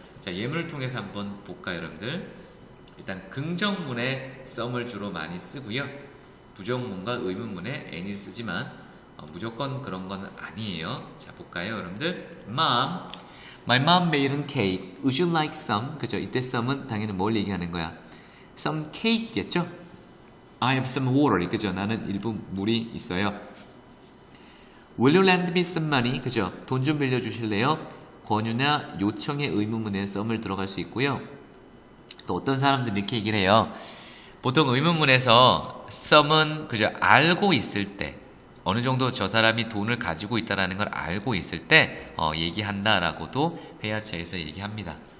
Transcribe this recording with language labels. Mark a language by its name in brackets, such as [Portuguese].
[Korean] 자, 예문을 통해서 한번 볼까요, 여러분들? 일단 긍정문에 some을 주로 많이 쓰고요. 부정문과 의문문에 any를 쓰지만 무조건 그런 건 아니에요. 자, 볼까요, 여러분들? [English] Mom, my mom made a cake. Would you like some? [Korean] 그죠? 이때 some은 당연히 뭘 얘기하는 거야? [English] Some cake겠죠? I have some water. [Korean] 그죠? 나는 일부 물이 있어요. [English] Will you lend me some money? [Korean] 그죠? 돈 좀 빌려주실래요? 권유나 요청의 의문문에 some을 들어갈 수 있고요. 또 어떤 사람들은 이렇게 얘기를 해요. 보통 의문문에서 some은 그죠? 알고 있을 때 어느 정도 저 사람이 돈을 가지고 있다는 걸 알고 있을 때 얘기한다라고도 회화체에서 얘기합니다.